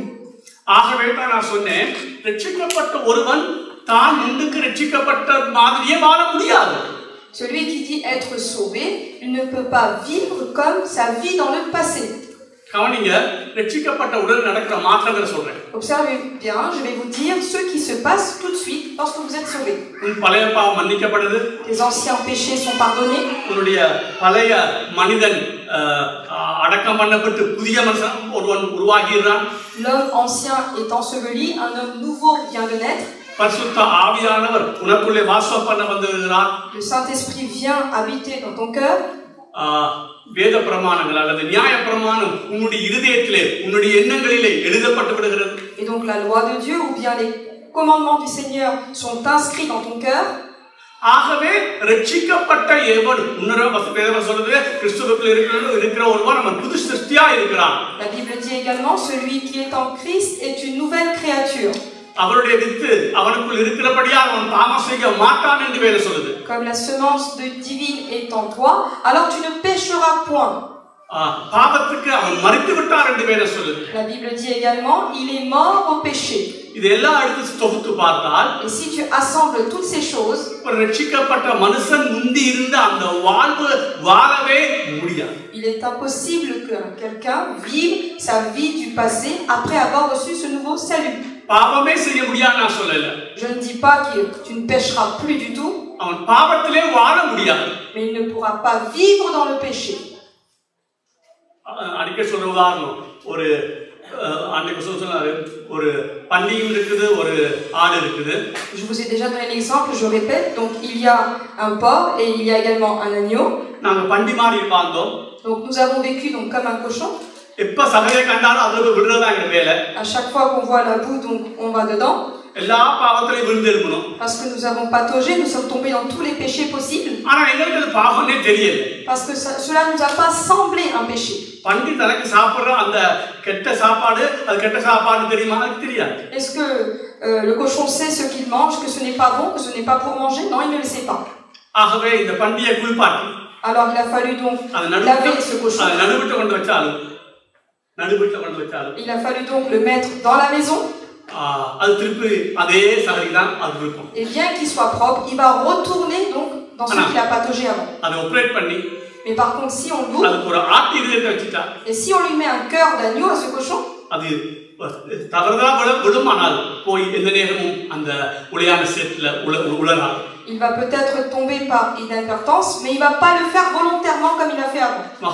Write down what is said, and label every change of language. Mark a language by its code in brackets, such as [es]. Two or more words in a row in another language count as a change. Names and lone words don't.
[ta] ஆகவே தான் நான் சொன்னேன், ரட்சிக்கப்பட்ட ஒருவன் தான் முன்னுக்கு ரட்சிக்கப்பட்ட மாதிரியே வாழ முடியாது. [fr] Celui qui dit être sauvé, il ne peut pas vivre comme sa vie dans le passé. [ta] கவனிங்க, ரட்சிக்கப்பட்ட உடனே நடக்கிற மாற்றங்களை சொல்றேன். [fr] Observez bien, je vais vous dire ce qui se passe tout de suite lorsque vous êtes sauvé. [ta] உன் பழைய பாவம் மன்னிக்கப்படுது. [fr] Tes anciens péchés sont pardonnés. [ta] உன்னுடைய பழைய மனிதன் அடக்கம் பண்ணப்பட்டு புதிய மனுஷன் ஒருவன் உருவாகிறான். [fr] L'homme ancien est enseveli, un homme nouveau vient de naître. [ta] பரிசுத்த ஆவியானவர் உனக்குள்ளே வாசம் பண்ண வந்துகிறார். [fr] Le Saint-Esprit vient habiter dans ton cœur. [ta] வேத பிரமாணங்கள் அல்லது நியாய பிரமாணம் உன்னுடைய இதயத்திலே, உன்னுடைய எண்ணங்களிலே எழுதப்பட்டு விடுகிறது. [fr] Et donc la loi de Dieu ou bien les commandements du Seigneur sont inscrits dans ton cœur. [ta] ஆகவே ரட்சிக்கப்பட்ட எவன், இன்னொரு வேதம் சொல்றது, கிறிஸ்துவுக்குள் இருக்கிற ஒருவன் அவன் புது சிருஷ்டியா இருக்கிறான். [fr] La Bible dit également, celui qui est en Christ est une nouvelle créature. [ta] அவருடைய வித்து அவனுக்குள் இருக்கிறபடியால் அவன் பாவம் செய்ய மாட்டான் என்று வேதம் சொல்லுது. [fr] Comme la semence divine est en toi, alors tu ne pécheras point. [ta] பாவத்துக்கு அவன் மரித்து விட்டார் என்று வேதம் சொல்லுது. [fr] La Bible dit également, il est mort au péché. [ta] இதெல்லாம் எடுத்து தொகுத்து பார்த்தால், [fr] et si tu assembles toutes ces choses, [ta] ரட்சிக்கப்பட்ட மனுஷன் முந்தி இருந்த அந்த வாழ்வு வாழவே முடியாது. [fr] Il est impossible que quelqu'un vive sa vie du passé après avoir reçu ce nouveau salut. [ta] பாவமே செய்ய முடியாது நான் சொல்லல. [fr] Je ne dis pas que tu ne pécheras plus du tout. [ta] அவன் பாவத்திலே வாழ முடியாது. [fr] Mais il ne pourra pas vivre dans le péché. [ta] அடிக்கடி சொல்ற உதாரணம், ஒரு அன்னைக்கு சொன்னாரு, ஒரு பன்னியும் இருக்குது, ஒரு ஆடு இருக்குது. [fr] Je vous ai déjà donné l'exemple, je répète. Donc il y a un porc et il y a également un agneau. [ta] நாங்க பண்டி மாதிரி வாழ்ந்தோம். [fr] Donc nous avons vécu donc comme un cochon. [ta] எப்ப சகலே கண்டாலும் அதுல விழுறதா எங்க வேலை. [fr] À chaque fois qu'on voit la boue, donc on va dedans. [ta] எல்லா பாவத்திலையும் விழுந்திருக்கணும். [fr] Parce que nous avons pataugé, nous sommes tombés dans tous les péchés possibles. [ta] ஆனா எங்களுக்கு அது பாவமே தெரியல. [fr] Parce que cela nous a pas semblé un péché. [ta] பண்டி தனக்கு சாப்பிடுற அந்த கெட்ட சாப்பாடு, அது கெட்ட சாப்பாடு தெரியுமா? அது தெரியாது. [fr] Est-ce que le cochon sait ce qu'il mange, que ce n'est pas bon, que ce n'est pas pour manger? Non, il ne le sait pas. [ta] ஆகவே இந்த பண்டியை குளிப்பாட்டி. [fr] Alors il a fallu donc laver ce cochon. [ta] நடுவிட்டு கொண்டு வச்சாலும் [fr] Il a fallu donc le mettre dans la maison. Et bien qu'il soit propre, il va retourner donc dans ce qu'il a pataugé avant. Mais par contre, si on l'ouvre et si on lui met un cœur d'agneau à ce cochon, il va peut-être tomber par inadvertance, mais il ne va pas le faire volontairement comme il a fait avant.